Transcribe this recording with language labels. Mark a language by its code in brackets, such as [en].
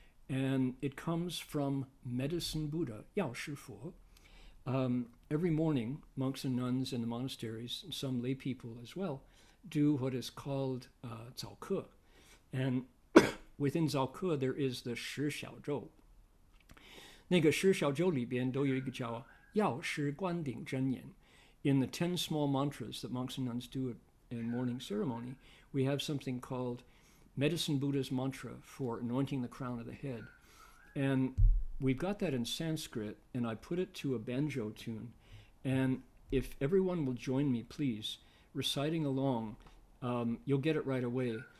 [en] And it comes from Medicine Buddha, Yao Shi Fo. Every morning, monks and nuns in the monasteries, and some lay people as well, do what is called 早课. And within 早课, there is the 十小咒. [zh] 那个十小咒里边都有一个叫药师观顶真言. [en] In the 10 small mantras that monks and nuns do in morning ceremony, we have something called Medicine Buddha's mantra for anointing the crown of the head. And we've got that in Sanskrit, and I put it to a banjo tune. And if everyone will join me, please, reciting along, you'll get it right away.